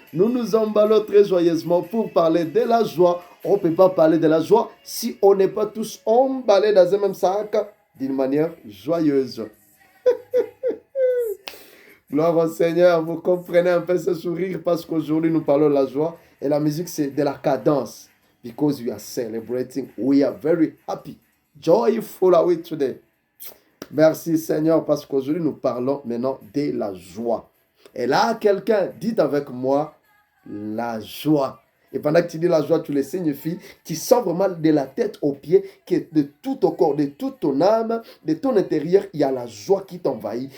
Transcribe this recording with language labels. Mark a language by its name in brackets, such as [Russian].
[French] Nous nous emballons très joyeusement pour parler de la joie. On ne peut pas parler de la joie si on n'est pas tous emballés dans un même sac d'une manière joyeuse. Gloire au Seigneur, vous comprenez un peu ce sourire parce qu'aujourd'hui nous parlons de la joie et la musique c'est de la cadence. [English] Because we are celebrating, we are very happy, joyful are we today. [French] Merci Seigneur parce qu'aujourd'hui nous parlons maintenant de la joie. Et là quelqu'un dit avec moi la joie. Et pendant que tu dis la joie, tu le signifies, tu sens vraiment de la tête aux pieds, que de tout ton corps, de toute ton âme, de ton intérieur, il y a la joie qui t'envahit.